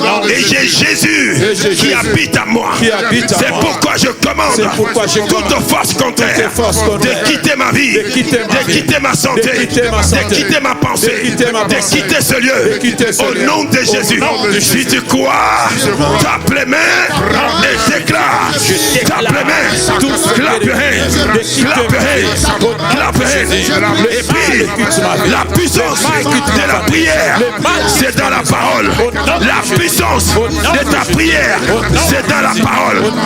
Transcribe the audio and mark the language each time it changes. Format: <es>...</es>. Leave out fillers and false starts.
<fr>Et j'ai Jésus qui habite à moi. C'est pourquoi je commande toute force contraire de quitter ma vie, de quitter ma santé, de quitter ma pensée, de quitter ce lieu au nom de Jésus. Si tu crois, tape les mains et déclare. Tape les mains,</fr> <en>clap your hands, clap your hands, clap your hands.</en> <fr>Et puis, la puissance de la prière, c'est dans la parole. La puissance de ta prière, c'est dans la parole.</fr>